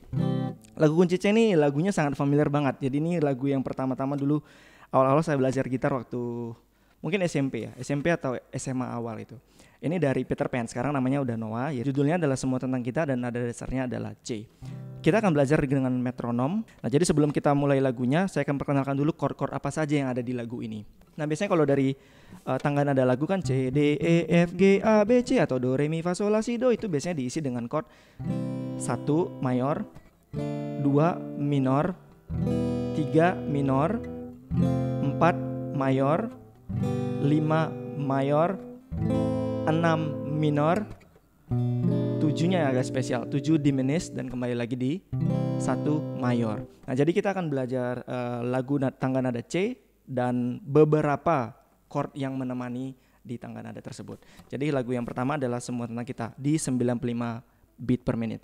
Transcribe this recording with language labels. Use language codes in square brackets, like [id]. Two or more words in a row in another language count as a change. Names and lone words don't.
[id] Lagu kunci C ini lagunya sangat familiar banget. Jadi ini lagu yang pertama-tama dulu awal-awal saya belajar gitar waktu mungkin SMP ya, SMP atau SMA awal itu. Ini dari Peter Pan, sekarang namanya udah Noah. Ya, judulnya adalah Semua Tentang Kita dan nada dasarnya adalah C. Kita akan belajar dengan metronom. Nah, jadi sebelum kita mulai lagunya, saya akan perkenalkan dulu chord-chord apa saja yang ada di lagu ini. Nah, biasanya kalau dari tangga nada lagu kan C, D, E, F, G, A, B, C atau Do, Re, Mi, Fa, Sol, La, Si, Do, itu biasanya diisi dengan chord 1 mayor, 2 minor, 3 minor, 4 mayor, 5 mayor, 6 minor, 7-nya agak spesial, 7 diminished dan kembali lagi di 1 mayor. Nah, jadi kita akan belajar lagu tangga nada C dan beberapa chord yang menemani di tangga nada tersebut. Jadi lagu yang pertama adalah Semua Tentang Kita di 95 beat per menit.